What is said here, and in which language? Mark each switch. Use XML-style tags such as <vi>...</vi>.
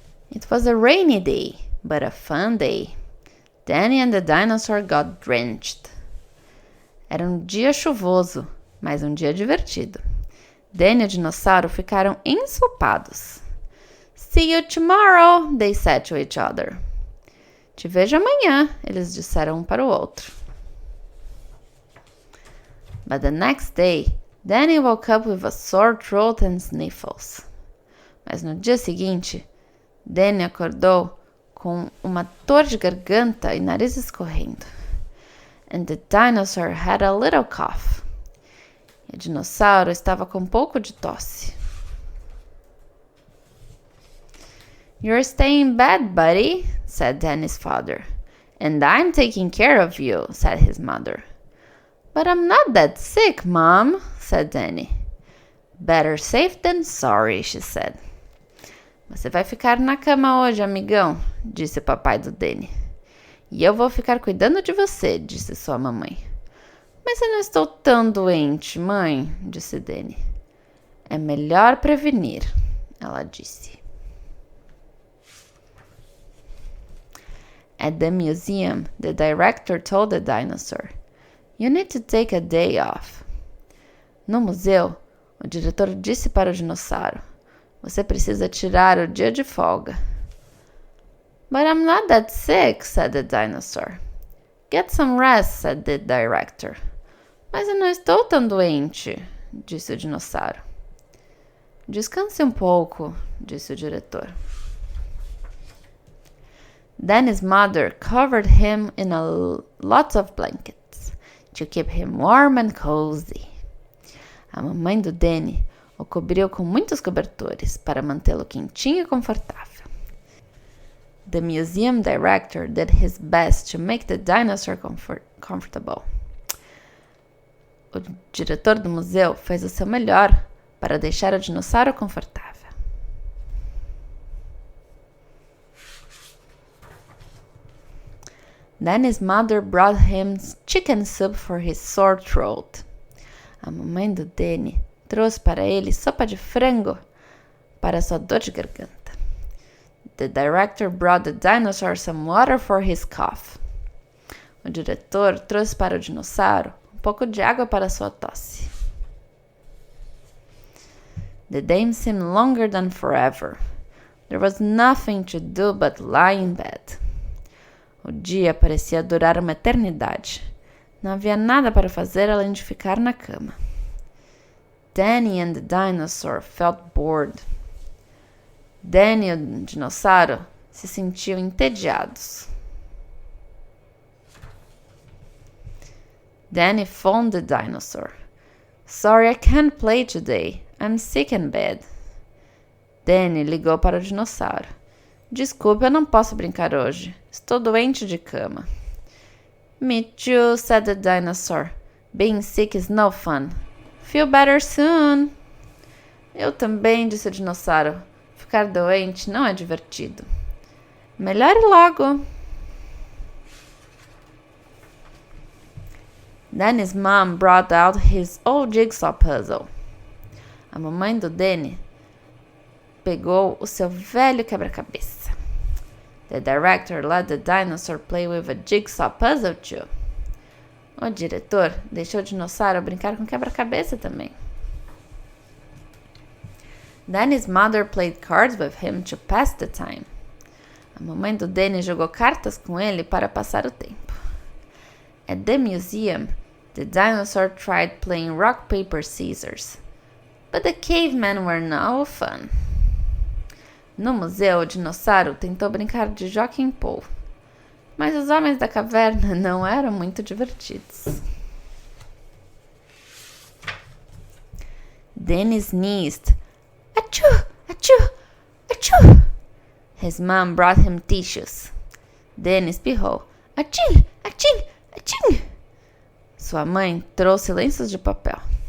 <en>It was a rainy day, but a fun day. Danny and the dinosaur got drenched.</en> <pt>Era um dia chuvoso, mas um dia divertido. Danny e o dinossauro ficaram ensopados.</pt> <en>See you tomorrow, they said to each other.</en> <pt>Te vejo amanhã, eles disseram um para o outro.</pt> <en>But the next day, Danny woke up with a sore throat and sniffles.</en> <pt>Mas no dia seguinte, Danny acordou com uma dor de garganta e nariz escorrendo.</pt> <en>And the dinosaur had a little cough.</en> <pt>E o dinossauro estava com um pouco de tosse.</pt> <en>You're staying in bed, buddy, said Danny's father. And I'm taking care of you, said his mother. But I'm not that sick, Mom, said Danny. Better safe than sorry, she said.</en> <pt>Você vai ficar na cama hoje, amigão, disse o papai do Danny. E eu vou ficar cuidando de você, disse sua mamãe. Mas eu não estou tão doente, mãe, disse Danny. É melhor prevenir, ela disse.</pt> <en>At the museum, the director told the dinosaur, You need to take a day off.</en> <pt>No museu, o diretor disse para o dinossauro, Você precisa tirar o dia de folga.</pt> <en>But I'm not that sick, said the dinosaur. Get some rest, said the director.</en> <pt>Mas eu não estou tão doente, disse o dinossauro. Descanse um pouco, disse o diretor.</pt> <en>Danny's mother covered him in lots of blankets to keep him warm and cozy.</en> <pt>A mamãe do Danny o cobriu com muitos cobertores para mantê-lo quentinho e confortável.</pt> <en>The museum director did his best to make the dinosaur comfortable.</en> <pt>O diretor do museu fez o seu melhor para deixar o dinossauro confortável.</pt> <en>Danny's mother brought him chicken soup for his sore throat.</en> <pt>A mamãe do Danny trouxe para ele sopa de frango para sua dor de garganta.</pt> <en>The director brought the dinosaur some water for his cough.</en> <pt>O diretor trouxe para o dinossauro um pouco de água para sua tosse.</pt> <en>The day seemed longer than forever. There was nothing to do but lie in bed.</en> <pt>O dia parecia durar uma eternidade. Não havia nada para fazer além de ficar na cama.</pt> <en>Danny and the dinosaur felt bored.</en> <pt>Danny e o dinossauro se sentiam entediados.</pt> <en>Danny phoned the dinosaur. Sorry, I can't play today. I'm sick in bed.</en> <pt>Danny ligou para o dinossauro. Desculpe, eu não posso brincar hoje. Estou doente de cama.</pt> <en>Me too, said the dinosaur. Being sick is no fun. Feel better soon.</en> <pt>Eu também, disse o dinossauro. Ficar doente não é divertido. Melhore logo.</pt> <en>Danny's mom brought out his old jigsaw puzzle.</en> <pt>A mamãe do Danny pegou o seu velho quebra-cabeça.</pt> <en>The director let the dinosaur play with a jigsaw puzzle too.</en> <pt>O diretor deixou o dinossauro brincar com quebra-cabeça também.</pt> <en>Danny's mother played cards with him to pass the time.</en> <pt>A mamãe do Danny jogou cartas com ele para passar o tempo.</pt> <en>At the museum, the dinosaur tried playing rock, paper, scissors, But the cavemen were no fun.</en> <pt>No museu, o dinossauro tentou brincar de jockey pole, mas os homens da caverna não eram muito divertidos.</pt> <en>Danny sneezed. Achoo! Achoo! Achoo! His mom brought him tissues.</en> <pt>Danny espirrou. Achim! Achim! Achim! Sua mãe trouxe lenços de papel.</pt>